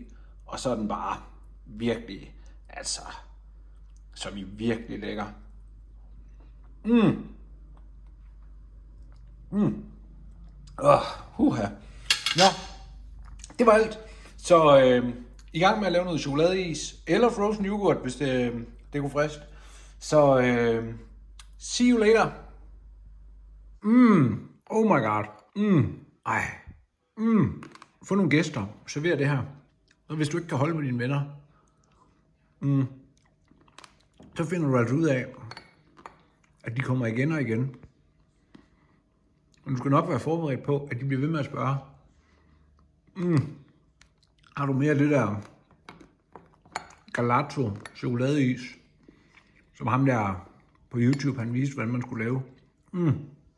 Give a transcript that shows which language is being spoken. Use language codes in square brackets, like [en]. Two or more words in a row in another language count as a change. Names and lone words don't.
[da] Og så er den bare virkelig, altså, som i virkelig lækker. Nå, det var alt. Så i gang med at lave noget chokoladeis, eller [en] frozen yoghurt, [da] hvis det kunne friste. [en] Så see you later. Oh my god. [da] Få nogle gæster. Server det her. Og hvis du ikke kan holde med dine venner, så finder du altså ud af, at de kommer igen og igen. Og du skal nok være forberedt på, at de bliver ved med at spørge, har du mere af det der Galato chokoladeis, som ham der på YouTube, han viste, hvordan man skulle lave.